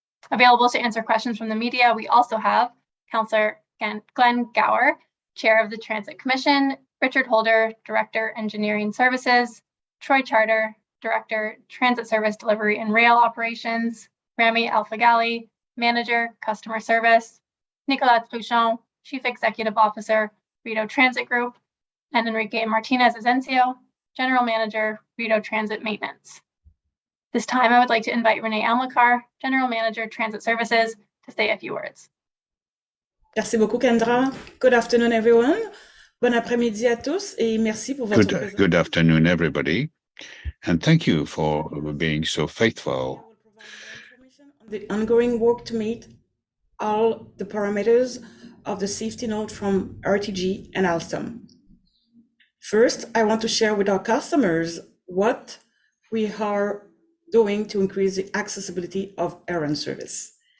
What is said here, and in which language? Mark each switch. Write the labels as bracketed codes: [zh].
[en] Available to answer questions from the media, we also have Councillor Glenn Gower, Chair of the Transit Commission, Richard Holder, Director, Engineering Services, Troy Charter, Director, Transit Service Delivery and Rail Operations, Rami Alfagali, Manager, Customer Service, Nicolas Truchon, Chief Executive Officer, Rideau Transit Group, and Enrique Martinez Asencio, General Manager, Rideau Transit Maintenance. This time, I would like to invite Renee Elmakar, General Manager, Transit Services, to say a few words. [fr] Merci beaucoup, Kendra. [en] Good afternoon, everyone. [fr] Bon après-midi à tous et merci pour votre présence. [en] Good afternoon, everybody, and thank you for being so faithful. The ongoing work to meet all the parameters of the safety note from RTG and Alstom. First, I want to share with our customers what we are doing to increase the accessibility of errand service.